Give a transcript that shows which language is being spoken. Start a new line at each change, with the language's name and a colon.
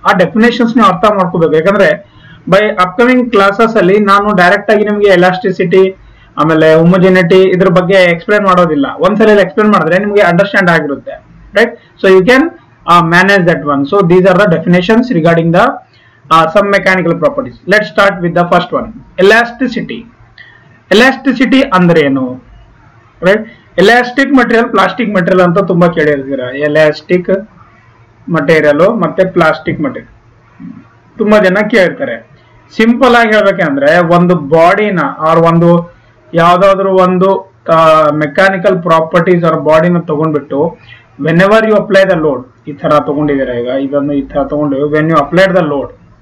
Kannada: ಆ ಡೆಫಿನೇಷನ್ಸ್ ನೀವು ಅರ್ಥ ಮಾಡ್ಕೋಬೇಕು, ಯಾಕಂದ್ರೆ ಬೈ ಅಪ್ಕಮಿಂಗ್ ಕ್ಲಾಸಸ್ ಅಲ್ಲಿ ನಾನು ಡೈರೆಕ್ಟ್ ಆಗಿ ನಿಮಗೆ ಎಲಾಸ್ಟಿಸಿಟಿ ಆಮೇಲೆ ಹೋಮೋಜೆನಿಟಿ ಇದ್ರ ಬಗ್ಗೆ ಎಕ್ಸ್ಪ್ಲೇನ್ ಮಾಡೋದಿಲ್ಲ. ಒಂದ್ಸಲ ಎಕ್ಸ್ಪ್ಲೇನ್ ಮಾಡಿದ್ರೆ ನಿಮಗೆ ಅಂಡರ್ಸ್ಟ್ಯಾಂಡ್ ಆಗಿರುತ್ತೆ,
English: Right. So you can manage that one. So these are the definitions regarding the some mechanical properties. Let's start with the first one, elasticity.
Kannada: Elasticity ಅಂದ್ರೆ ಏನು, right. Elastic material, plastic material ಅಂತ ತುಂಬಾ ಕೇಳಿರ್ತೀರಾ. Elastic material ಮತ್ತೆ plastic material ತುಂಬಾ ಜನ ಕೇಳ್ತಾರೆ. Simple ಆಗಿ ಹೇಳ್ಬೇಕಂದ್ರೆ ಒಂದು ಬಾಡಿನ ಆರ್ ಒಂದು ಯಾವ್ದಾದ್ರು ಒಂದು ಮೆಕ್ಯಾನಿಕಲ್ ಪ್ರಾಪರ್ಟೀಸ್ ಆರ್ ಬಾಡಿನ ತಗೊಂಡ್ಬಿಟ್ಟು
English: whenever you apply the load,
Kannada: ಈ ತರ ತಗೊಂಡಿದ್ದೀರಾ, ಈಗ ಇದನ್ನು ಈ ತರ ತಗೊಂಡು
English: when you applied the load,